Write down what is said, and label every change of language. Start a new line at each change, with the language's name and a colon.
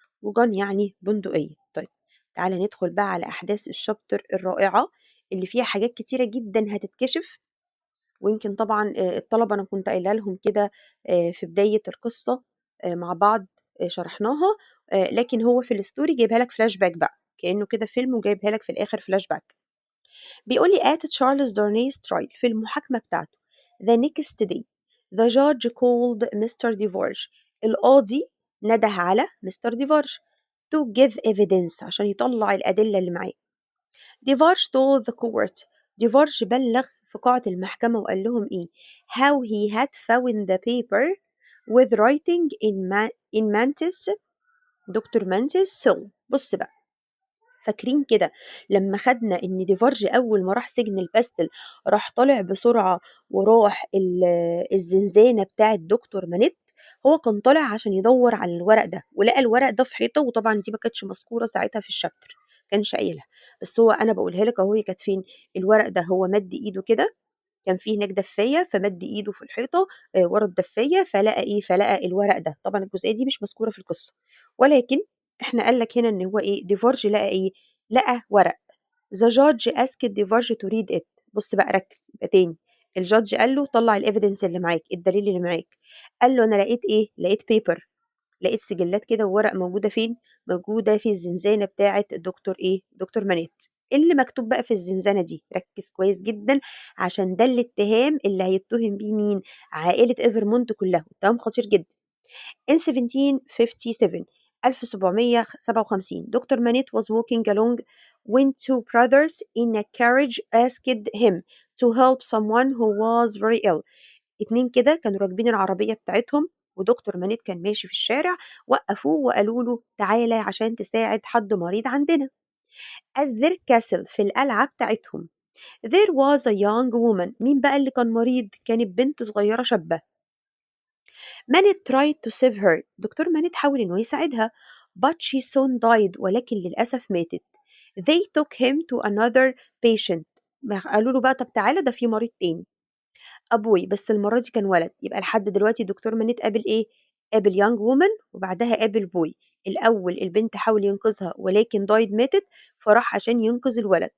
Arabic: وجان يعني بندقية. طيب تعالى ندخل بقى على أحداث الشابتر الرائعة اللي فيها حاجات كتيرة جدا هتتكشف، ويمكن طبعا الطلبة أنا كنت قايلة لهم كده في بداية القصة مع بعض شرحناها، لكن هو في الستوري جايبها لك فلاش باك بقى كأنه كده فيلم وجايبها لك في الآخر فلاش باك. بيقول لي
English: at Charles Darnay's trial
Arabic: في المحاكمة بتاعته
English: the next day the judge called Mr.
Arabic: DeVarge القاضي نده على مستر ديفارج
English: to give evidence
Arabic: عشان يطلع الأدلة اللي معاه.
English: Defarge told the court
Arabic: ديفارج بلغ في قاعة المحكمة وقال لهم إيه
English: how he had found the paper with writing in Mantis doctor Manette cell.
Arabic: بص بقى فاكرين كده لما خدنا ان ديفارج اول ما راح سجن الباستل راح طالع بسرعة وراح الزنزانة بتاعة دكتور مانيت، هو كان طالع عشان يدور على الورق ده ولقى الورق ده في حيطة، وطبعا دي ما كانتش مذكورة ساعتها في الشابتر كانش قايلها، بس هو انا بقولها لك اهو هي كانت فين. الورق ده هو مد ايده كده كان فيه هناك دفاية فمد ايده في الحيطة ورا الدفاية فلقى ايه فلقى الورق ده. طبعا الجزئية دي مش مذكورة في القصة، ولكن احنا قال لك هنا ان هو ايه ديفارج لقى ايه لقى ورق.
English: the judge asked Defarge to read it.
Arabic: بص بقى ركز يبقى تاني الجادج قال له طلع الايفيدنس اللي معاك الدليل اللي معاك. قال له انا لقيت ايه لقيت بيبر لقيت سجلات كده وورق موجودة فين موجودة في الزنزانة بتاعة الدكتور ايه دكتور مانيت. اللي مكتوب بقى في الزنزانة دي ركز كويس جدا عشان ده الاتهام اللي هيتهم بيه مين عائلة ايفرمونت كلها، اتهام خطير جدا.
English: In 1757 1757 doctor مانيت was walking along when two brothers in a carriage asked him to help someone who was very ill.
Arabic: اتنين كده كانوا راكبين العربية بتاعتهم ودكتور مانيت كان ماشي في الشارع، وقفوه وقالوا له تعالى عشان تساعد حد مريض عندنا.
English: at their castle
Arabic: في القلعة بتاعتهم
English: there was a young woman.
Arabic: مين بقى اللي كان مريض؟ كانت بنت صغيرة شابة.
English: مانيت tried to save her.
Arabic: دكتور مانيت حاول إنه يساعدها
English: but she soon died.
Arabic: ولكن للأسف ماتت.
English: they took him to another patient.
Arabic: قالوا له بقى طب تعالى ده في مريض تاني أبوي، بس المرة دي كان ولد. يبقى لحد دلوقتي دكتور مانيت قابل إيه قابل
English: young woman
Arabic: وبعدها قابل بوي. الأول البنت حاول ينقذها ولكن دايد ماتت فراح عشان ينقذ الولد.